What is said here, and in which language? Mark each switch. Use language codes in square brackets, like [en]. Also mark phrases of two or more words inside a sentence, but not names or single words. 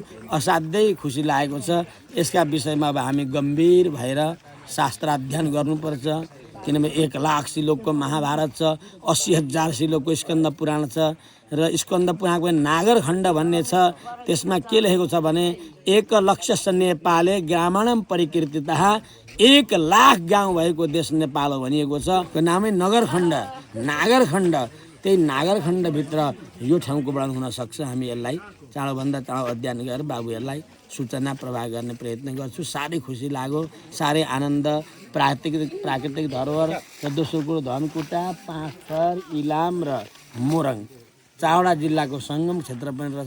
[ne] असाध्यै खुसी लागेको छ। यसका विषयमा अब हामी गम्भीर भएर शास्त्र अध्ययन गर्नुपर्छ। किनभने 1 लाख श्लोकको महाभारत छ, 80,000 श्लोकको स्कन्द पुराण छ र स्कन्द पुराणको नागरखण्ड भन्ने छ। त्यसमा के लेखेको छ भने [sa] 1 लक्ष नेपाले ग्रामीणम परिकीर्तितः [ne] 1 लाख गाउँ भएको देश नेपाल हो भनिएको छ। त्यो नामै नगरखण्ड। नागरखण्ड त्यही नागरखण्डभित्र यो ठाउँको वर्णन हुनसक्छ। हामी यसलाई चाँडोभन्दा चाँडो अध्ययन गरेर बाबुहरूलाई सूचना प्रवाह गर्ने प्रयत्न गर्छु। साह्रै खुसी लाग्यो, साह्रै आनन्द। प्राकृतिक धरोहर र दोस्रो कुरो धनकुटा, पाँचथर, इलाम र मोरङ 4वटा जिल्लाको सङ्गम क्षेत्र पनि रहेछ।